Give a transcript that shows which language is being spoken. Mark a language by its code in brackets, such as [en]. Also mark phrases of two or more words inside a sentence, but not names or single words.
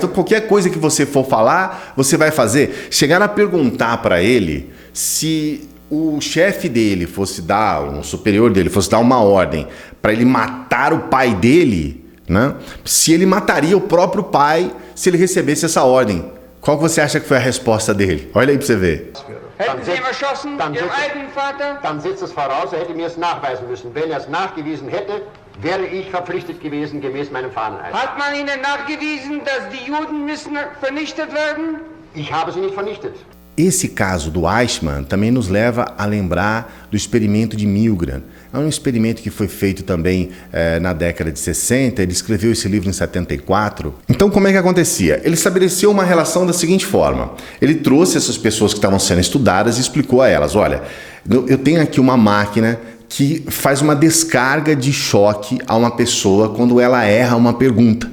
[pt] Então qualquer coisa que você for falar, você vai fazer? Chegaram a perguntar para ele se o chefe dele fosse dar, um superior dele fosse dar uma ordem para ele matar o pai dele, né? Se ele mataria o próprio pai se ele recebesse essa ordem. Qual que você acha que foi a resposta dele? Olha aí para você ver. [de] Hätten Sie ihm erschossen, Ihren eigenen Vater? Dann setzt es voraus, er hätte mir es nachweisen müssen. Wenn er es nachgewiesen hätte, wäre ich verpflichtet gewesen, gemäß meinem Fahneneid. Hat man Ihnen nachgewiesen, dass die Juden müssen vernichtet werden? Ich habe sie nicht vernichtet. [pt] Esse caso do Eichmann também nos leva a lembrar do experimento de Milgram. É um experimento que foi feito também na década de 60, ele escreveu esse livro em 74. Então como é que acontecia? Ele estabeleceu uma relação da seguinte forma, ele trouxe essas pessoas que estavam sendo estudadas e explicou a elas, olha, eu tenho aqui uma máquina que faz uma descarga de choque a uma pessoa quando ela erra uma pergunta.